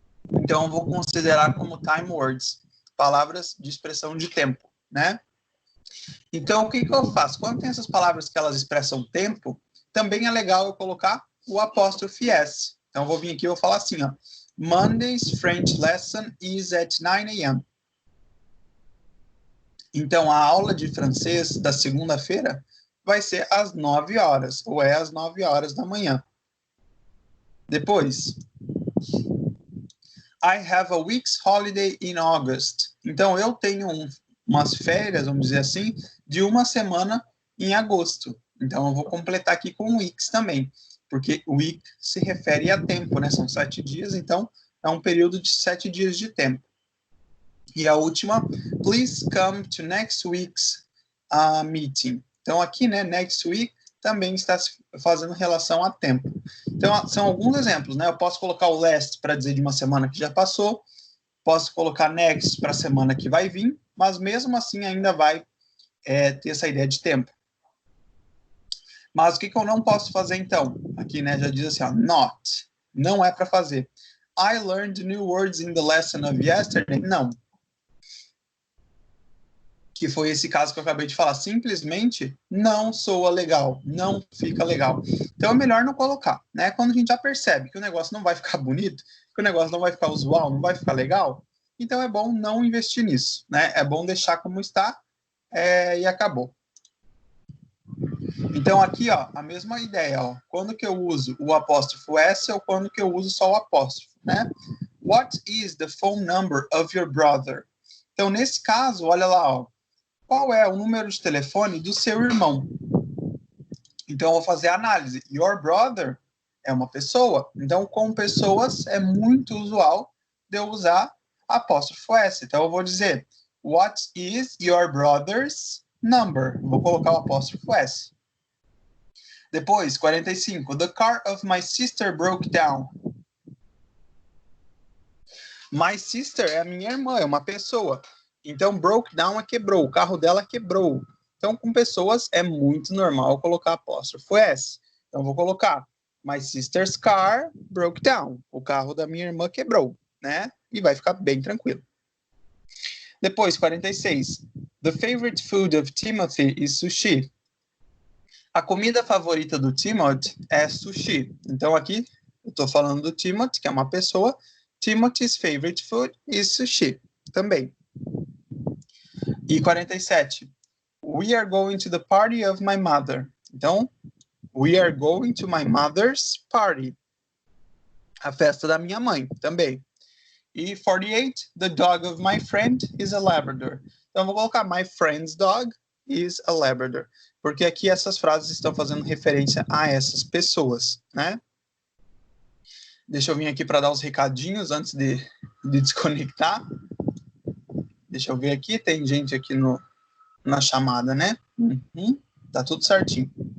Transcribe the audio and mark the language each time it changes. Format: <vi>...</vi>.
<pt>Então, eu vou considerar como</pt> <en>time words,</en> <pt>palavras de expressão de tempo, né? Então, o que eu faço? Quando tem essas palavras que elas expressam tempo, também é legal eu colocar o apóstrofe S. Então, eu vou vir aqui e vou falar assim, ó.</pt> <en>Monday's French lesson is at 9 a.m.</en> <pt>Então, a aula de francês da segunda-feira vai ser às 9 horas, ou é às 9 horas da manhã. Depois,</pt> <en>I have a week's holiday in August.</en> <pt>Então, eu tenho umas férias, vamos dizer assim, de uma semana em agosto. Então, eu vou completar aqui com weeks também, porque week se refere a tempo, né? São 7 dias, então é um período de 7 dias de tempo. E a última,</pt> <en>please come to next week's meeting.</en> <pt>Então, aqui, né, next week também está fazendo relação a tempo. Então, são alguns exemplos, né? Eu posso colocar o last para dizer de uma semana que já passou, posso colocar next para a semana que vai vir, mas mesmo assim ainda vai ter essa ideia de tempo. Mas o que eu não posso fazer, então? Aqui, né, já diz assim, ó, not. Não é para fazer.</pt> <en>I learned new words in the lesson of yesterday.</en> <pt>Não. Que foi esse caso que eu acabei de falar. Simplesmente não soa legal. Não fica legal. Então é melhor não colocar, né? Quando a gente já percebe que o negócio não vai ficar bonito, que o negócio não vai ficar usual, não vai ficar legal, então é bom não investir nisso, né? É bom deixar como está e acabou. Então, aqui, ó, a mesma ideia, ó. Quando que eu uso o apóstrofo S ou quando que eu uso só o apóstrofo, né?</pt> <en>What is the phone number of your brother?</en> <pt>Então, nesse caso, olha lá, ó. Qual é o número de telefone do seu irmão? Então, eu vou fazer a análise.</pt> <en>Your brother</en> <pt>é uma pessoa. Então, com pessoas, é muito usual de eu usar apóstrofo S. Então, eu vou dizer,</pt> <en>what is your brother's number?</en> <pt>Vou colocar o apóstrofo S. Depois, 45.</pt> <en>The car of my sister broke down. My sister</en> <pt>é a minha irmã, é uma pessoa. Então,</pt> <en>broke down</en> <pt>é quebrou. O carro dela quebrou. Então, com pessoas, é muito normal colocar apóstrofo S. Então, vou colocar</pt> <en>my sister's car broke down.</en> <pt>O carro da minha irmã quebrou, né? E vai ficar bem tranquilo. Depois, 46.</pt> <en>The favorite food of Timothy is sushi.</en> <pt>A comida favorita do Timothy é sushi. Então, aqui, eu estou falando do Timothy, que é uma pessoa.</pt> <en>Timothy's favorite food is sushi.</en> <pt>Também. E</pt> <en>47. We are going to the party of my mother.</en> <pt>Então,</pt> <en>we are going to my mother's party.</en> <pt>A festa da minha mãe, também. E 48.</pt> <en>The dog of my friend is a Labrador.</en> <pt>Então, vou colocar</pt> <en>my friend's dog is a Labrador.</en> <pt>Porque aqui essas frases estão fazendo referência a essas pessoas, né? Deixa eu vir aqui para dar os recadinhos antes de desconectar. Deixa eu ver aqui, tem gente aqui na chamada, né? Uhum. Tá tudo certinho.</pt>